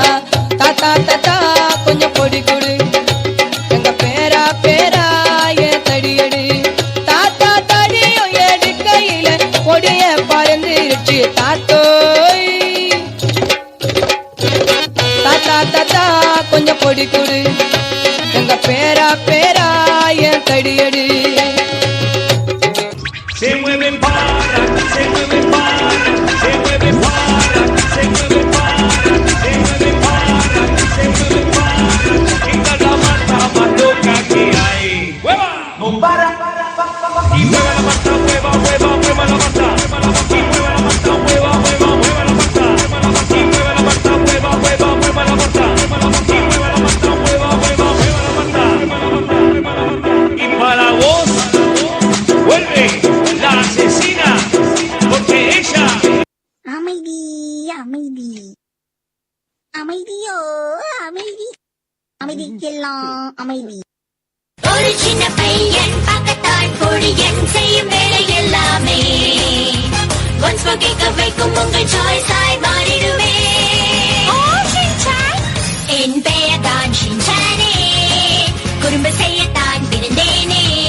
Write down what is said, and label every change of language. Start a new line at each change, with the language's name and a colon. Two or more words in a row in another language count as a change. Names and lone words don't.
Tamil: தாத்தா தாத்தா கொஞ்சம் பொடி கொடு, எங்க பேரா பேரா ஏன் தடியடு, தாத்தா தடியும் எடுக்கையில பொடிய பறந்துருச்சு தாத்தோய். தாத்தா தாத்தா கொஞ்சம் பொடி கொடு, எங்க பேரா பேரா ஏன் தடியடு.
Spanish: Se mueve para, se mueve para, se mueve para, se mueve para, se mueve para, se mueve para. Esta es la mata más loca que hay. ¡Hueva! No para. Y mueve la mata, mueva, mueva, mueva la mata. Y mueve la mata, mueva, mueva, mueva la mata. Y mueve la mata, mueva, mueva, mueva la mata. Y mueve la mata, mueva, mueva, mueva la mata. Y para vos vuelve la asesina, porque ella...
Tamil: அமைதி அமைதி அமைதியோ அமைதி, அமைதிக்கெல்லாம் அமைதி. ஒரு சின்ன பையன் பக்கத்தான் பொழியன் செய்யும் வேலை எல்லாமே
English: once more
Tamil: கேட்க வைக்கும் உங்கள் சாய்ஸ் ஆய் மாறிடுவே என் பெயர் தான் ஷின்சானே குறும்பு செய்யத்தான் பிறந்தேனே